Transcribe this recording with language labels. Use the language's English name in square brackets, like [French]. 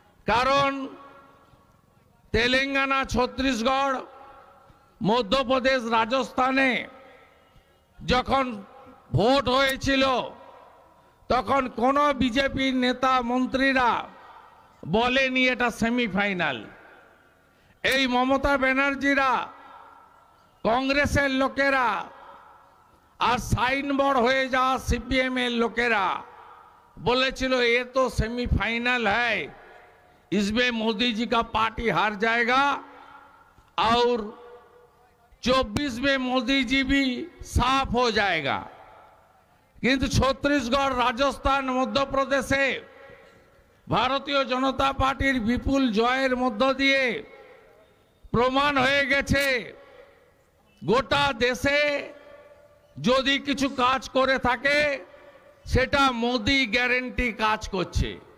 [Bangla] কারণ তেলেঙ্গানা, ছত্তিশগড়, মধ্যপ্রদেশ, রাজস্থানে যখন ভোট হয়েছিল তখন কোনো বিজেপির নেতা মন্ত্রীরা বলেনি এটা সেমিফাইনাল। এই মমতা ব্যানার্জিরা, কংগ্রেসের লোকেরা আর সাইনবোর্ড হয়ে যাওয়া সিপিএম এর लोकेरा बोलेছিল [Hindi] ये तो सेमीफाइनल है, इसमें मोदी जी का पार्टी हार जाएगा और 24 में मोदी जी भी साफ हो जाएगा। [Bangla] किंतु छत्तीसगढ़, राजस्थान, मध्य प्रदेशे भारतीय जनता पार्टीर विपुल जयेर मध्य दिए प्रमाण হয়ে গেছে গোটা দেশে যদি কিছু কাজ করে থাকে সেটা মোদি গ্যারান্টি কাজ করছে।